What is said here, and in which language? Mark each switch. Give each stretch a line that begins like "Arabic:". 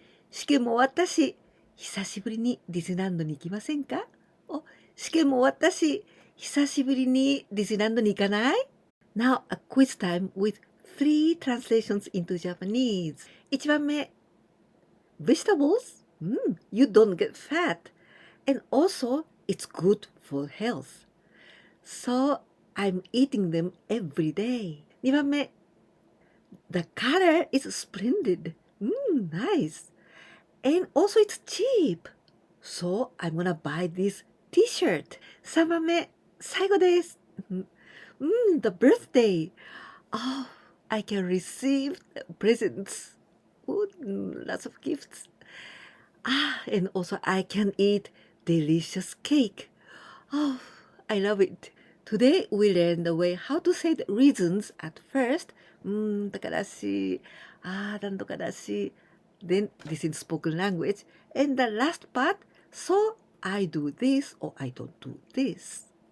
Japanese: 試験も終わったし、久しぶりにディズニーランドに行きませんか？試験も終わったし、久しぶりにディズニーランドに行かない？
English: Now a quiz time with 3 translations into Japanese.
Japanese: 1番目
English: Vegetables? You don't get fat. And also, it's good for health. So I'm eating them every day.
Japanese: 2番目
English: The color is splendid. Nice. And also it's cheap. So I'm gonna buy this t-shirt.
Japanese: 3番目最後です。
English: The birthday. Oh, I can receive presents. Lots of gifts. And also I can eat delicious cake. Oh, I love it. Today we learned the way how to say the reasons at first.
Japanese: だからし、なんとかだし。
English: Then this is spoken language. And the last part, so I do this or I don't do this.